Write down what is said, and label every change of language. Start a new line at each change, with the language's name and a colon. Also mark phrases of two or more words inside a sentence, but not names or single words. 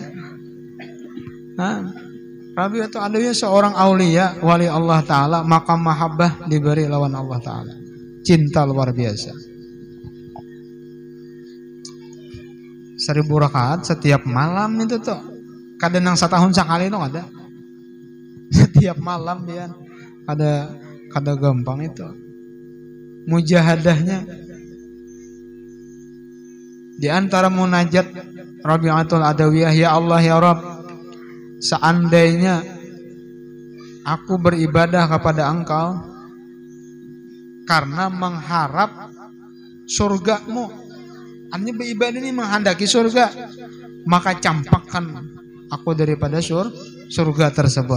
Indonesian: Nah, Rabi'atul Adawiyah seorang aulia wali Allah Ta'ala, maka mahabbah diberi lawan Allah Ta'ala. Cinta luar biasa.
Banjar: 1000 rakaat setiap malam itu tuh kadang nang setahun sekali tuh ada. Setiap malam dia kada gampang itu mujahadahnya.
Indonesian: Di antara munajat Rabi'atul Adawiyah,
Arabic: ya Allah ya Rabb,
Indonesian: seandainya aku beribadah kepada Engkau karena mengharap surgamu, hanya beribadah ini menghendaki surga, maka campakkan aku daripada surga tersebut.